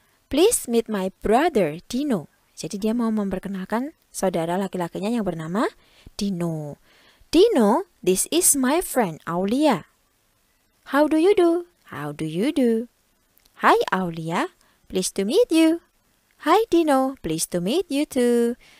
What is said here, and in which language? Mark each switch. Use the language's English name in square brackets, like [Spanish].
[English] Please meet my brother Dino. [Indonesian] Jadi dia mau memperkenalkan saudara laki-lakinya yang bernama Dino. [English] Dino, this is my friend Aulia. How do you do? How do you do? Hi Aulia, pleased to meet you. Hi Dino, pleased to meet you too.